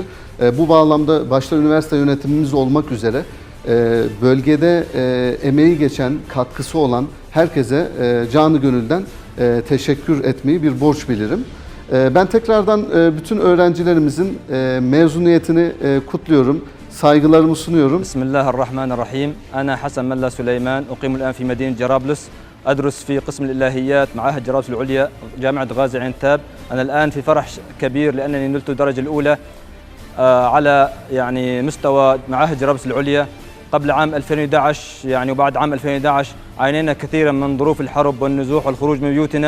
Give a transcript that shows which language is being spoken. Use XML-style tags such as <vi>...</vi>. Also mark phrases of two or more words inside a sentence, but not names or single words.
<tr>Bu bağlamda başta üniversite yönetimimiz olmak üzere bölgede emeği geçen, katkısı olan herkese canı gönülden teşekkür etmeyi bir borç bilirim. Ben tekrardan bütün öğrencilerimizin mezuniyetini kutluyorum, saygılarımı sunuyorum.</tr> <ar>بسم الله الرحمن الرحيم. أنا حسن ملا سليمان، أقيم الآن في مدينة جرابلس. أدرس في قسم الإلهيات معهد جرابلس العليا جامعة غازي عنتاب. أنا الآن في فرح كبير لأنني نلت الدرجة الأولى على مستوى معاهد جرابلس العليا. قبل عام 2011 وبعد عام 2011 عانينا كثيرا من ظروف الحرب والنزوح والخروج من بيوتنا.</ar>